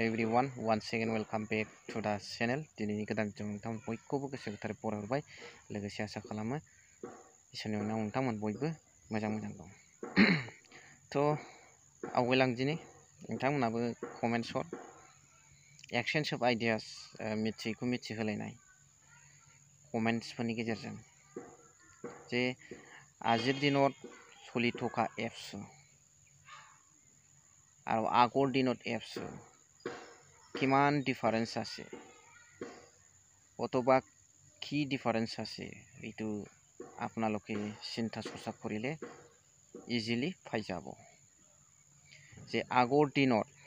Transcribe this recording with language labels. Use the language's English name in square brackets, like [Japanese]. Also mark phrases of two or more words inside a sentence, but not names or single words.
[English] everyone one second welcome back to the channel [Bodo] दिनैनि गोदान भिडिअ नोंथांमोन बयखौबो गोसो गोथारै बरायहरबाय लोगोसे आसा खालामो इसोरनि अननायाव नोंथांमोन बयबो मोजां दं थ' आवगायलांदिनि नोंथांमोनाबो [English] comments or exchange of ideas [Bodo] मिथियैखौ मिथिहोलायनाय कमेन्ट्सफोरनि गेजेरजों जे [Assamese] আজিৰ দিনত [Bodo] सलिथ'खा एप्स [Assamese] আৰু আগৰ দিনত এপছ কিমান ডিফাৰেন্স আছে অথবা কি ডিফাৰেন্স আছে এইটো আপোনালোকে চিন্তা চৰ্চা কৰিলে ইজিলি পাই যাব যে আগৰ দিনত